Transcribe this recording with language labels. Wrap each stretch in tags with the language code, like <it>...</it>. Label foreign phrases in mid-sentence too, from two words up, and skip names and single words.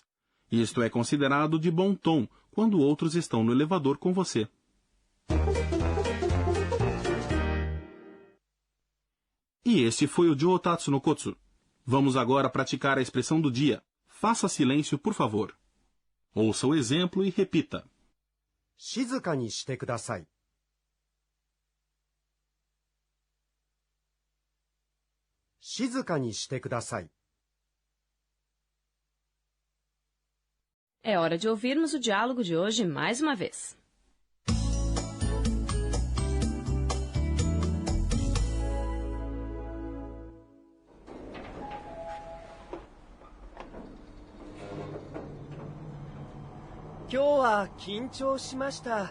<pt>Isto é considerado de bom tom quando outros estão no elevador com você. E este foi o Joutatsu no Kotsu. Vamos agora praticar a expressão do dia. Faça silêncio, por favor. Ouça o exemplo e repita.</pt> <ja>静かにしてください。静かにしてください。</ja> <pt>É hora de ouvirmos o diálogo de hoje mais uma vez.</pt> <ja>今日は緊張しました。</ja>